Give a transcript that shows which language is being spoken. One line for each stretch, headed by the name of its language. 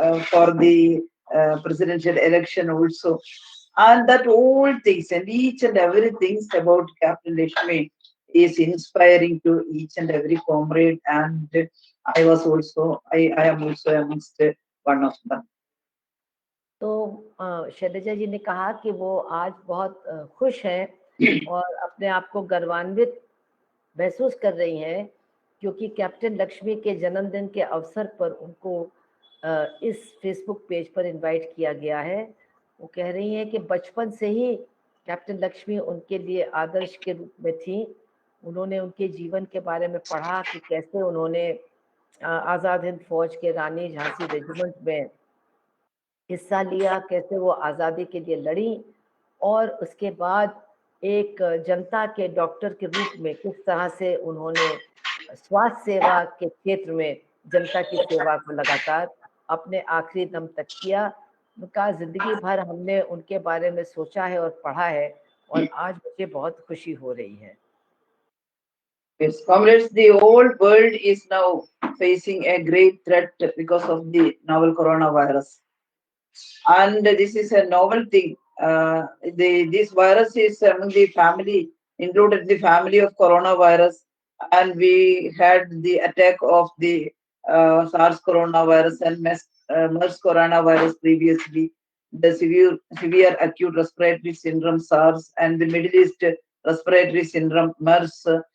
English: for the presidential election also, and that all things and each and every things about Captain Lakshmi is inspiring to each and every comrade, and I am also amongst one of them.
Hindi: तो शैलजा जी ने कहा कि वो आज बहुत खुश हैं और अपने आप को गर्वान्वित महसूस कर रही हैं, क्योंकि कैप्टन लक्ष्मी के जन्मदिन के अवसर पर उनको इस फेसबुक पेज पर इनवाइट किया गया है। वो कह रही हैं कि बचपन से ही कैप्टन लक्ष्मी उनके लिए आदर्श के रूप में थी। उन्होंने उनके जीवन के बारे में पढ़ा कि कैसे उन्होंने आज़ाद हिंद फौज के रानी झांसी रेजिमेंट में हिस्सा लिया, कैसे वो आज़ादी के लिए लड़ी, और उसके बाद एक जनता के डॉक्टर के रूप में किस तरह से उन्होंने स्वास्थ्य सेवा के क्षेत्र में जनता की सेवा को लगातार अपने आखिरी दम तक किया। उनका जिंदगी भर हमने उनके बारे में सोचा है और पढ़ा है, और आज मुझे बहुत खुशी हो रही है।
English: Yes, comrades, the whole world is now facing a great threat because of the novel coronavirus. And this is a novel thing. This virus is among the family, included the family of coronavirus, and we had the attack of the SARS coronavirus and MERS coronavirus previously, the severe acute respiratory syndrome SARS, and the Middle East respiratory syndrome MERS.